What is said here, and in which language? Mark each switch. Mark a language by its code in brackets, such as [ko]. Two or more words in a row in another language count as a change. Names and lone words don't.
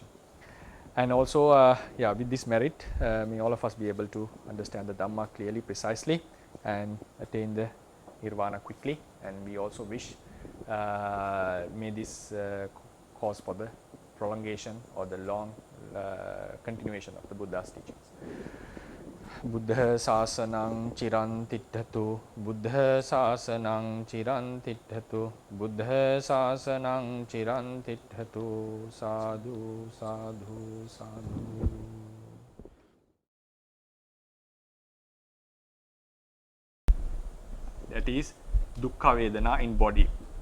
[en] And also, with this merit, may all of us be able to understand the Dhamma clearly, precisely, and attain the nirvana quickly. And we also wish, may this cause for the prolongation or the long continuation of the Buddha's teachings. [pi] Buddha sasanang chiran tittatu, Buddha sasanang chiran tittatu, Buddha sasanang chiran tittatu, sadhu, sadhu, sadhu. [en] That is [pi] dukkha vedana [en] in body.